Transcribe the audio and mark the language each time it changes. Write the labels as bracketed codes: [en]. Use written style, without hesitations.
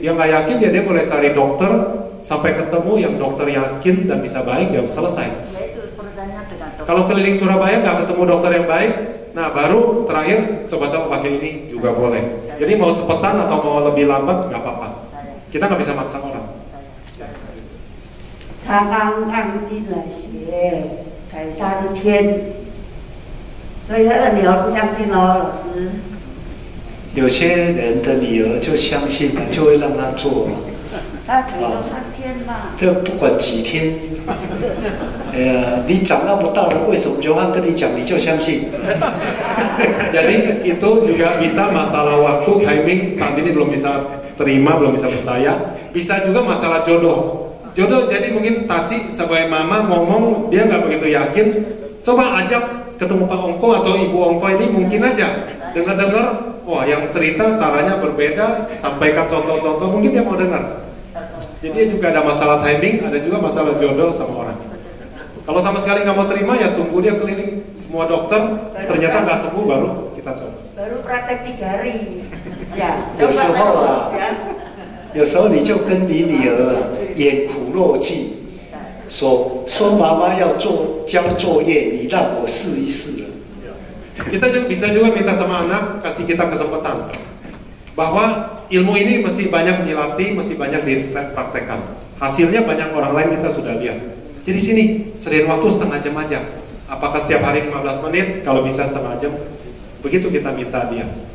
[id] Dia nggak yakin dia boleh cari dokter sampai ketemu yang dokter yakin dan bisa baik ya selesai. Ya itu urusannya dengan dokter. Kalau keliling Surabaya nggak ketemu dokter yang baik, nah baru terakhir coba-coba pakai ini juga boleh. Jadi mau cepetan atau mau lebih lambat nggak apa-apa. Kita nggak bisa maksa orang. [zh] 他刚刚进来学，才3天，所以他的女儿不相信哦，老师。有些人的女儿就相信了，就会让他做嘛。他只有3天嘛。这不管几天，哎呀，你长那么大了，为什么刘汉跟你讲你就相信？ [id] Jadi itu juga bisa masalah waktu, timing. Saat ini belum bisa terima, belum bisa percaya. Bisa juga masalah jodoh. Jodoh jadi mungkin Taci sebagai mama ngomong dia nggak begitu yakin. Coba ajak ketemu Pak Ongko atau Ibu Ongko ini mungkin aja dengar-dengar. Wah yang cerita caranya berbeda. Sampaikan contoh-contoh mungkin dia mau dengar. Jadi juga ada masalah timing, ada juga masalah jodoh sama orang. Kalau sama sekali nggak mau terima ya tunggu dia keliling semua dokter. Ternyata nggak sembuh baru kita coba. Baru praktek 3 hari. Ya, [zh] 有时候啊，有时候你就跟你女儿演苦肉计，说妈妈要交作业，你让我试一试了。 [id] Kita juga bisa juga minta sama anak kasih kita kesempatan bahwa ilmu ini masih banyak dilatih, masih banyak dipraktekkan. Hasilnya banyak orang lain kita sudah lihat. Jadi sini sediain waktu setengah jam aja. Apakah setiap hari 15 menit? Kalau bisa setengah jam. Begitu kita minta dia.